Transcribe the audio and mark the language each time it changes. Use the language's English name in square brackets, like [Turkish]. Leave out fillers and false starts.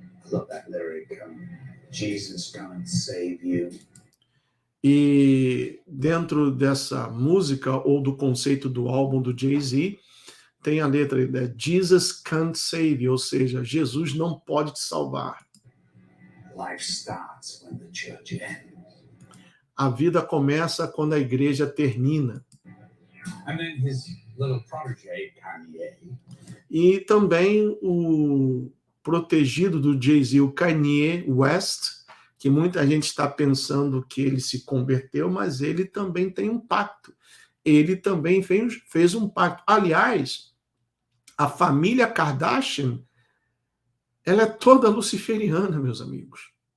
[English] Love that lyric. Jesus come and save you. [Portuguese] E dentro dessa música, ou do conceito do álbum do Jay-Z, tem a letra né? [English] Jesus can't save you, [Portuguese] ou seja, Jesus não pode te salvar. [English] Life starts when the church ends. [Portuguese] A vida começa quando a igreja termina. [English] And then his little protege, Kanye. [Portuguese] E também o protegido do Jay-Z, o Kanye West, que muita gente está pensando que ele se converteu, mas ele também tem um pacto. Ele também fez um pacto. Aliás, a família Kardashian, ela é toda luciferiana, meus amigos.